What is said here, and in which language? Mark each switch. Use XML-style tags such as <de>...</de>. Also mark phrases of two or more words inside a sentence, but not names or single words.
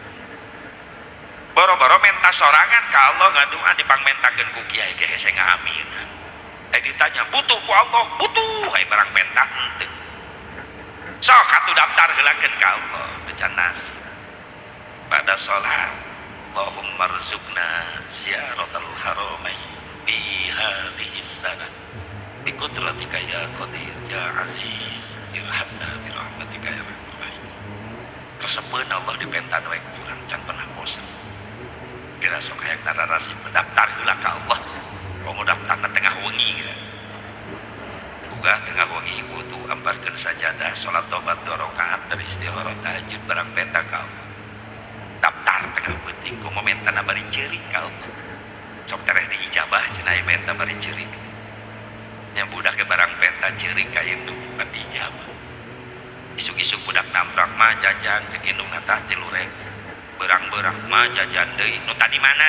<su>Boro-boro menta sorangan ka Allah ngadua dipangmentakeun ku kiai ge hese ngaamin. Ditanya butuh ku Allah, butuh ai barang menta henteu. Sok atuh daftar heulakeun ka Allah, becan nasi. Pada salat,</su> <ar>اللهم ارزقنا زيارة الحرمين في هذه السنة. بقدرتك يا قدير يا عزيز ارحمنا برحمتك يا رحيم.</ar> <su>Resepeun Allah dipentan we ku urang can pernah bosan. Kira sok hayang nararasi mendaftar heula ka Allah. Komo daftarna tengah wengi. munggah tengah wengi wudu amparkeun sajadah salat tobat 2 rakaat dari istihara tahajud barang peta kau daftar tengah penting ku momentana bari ceurik kau sok tereh diijabah cenah ieu menta bari ceurik nya budak ke barang peta ceurik ka indung bukan diijabah isuk-isuk budak namprak mah jajan cek indung tah 3.000 berang-berang mah jajan deui nu tadi mana</su>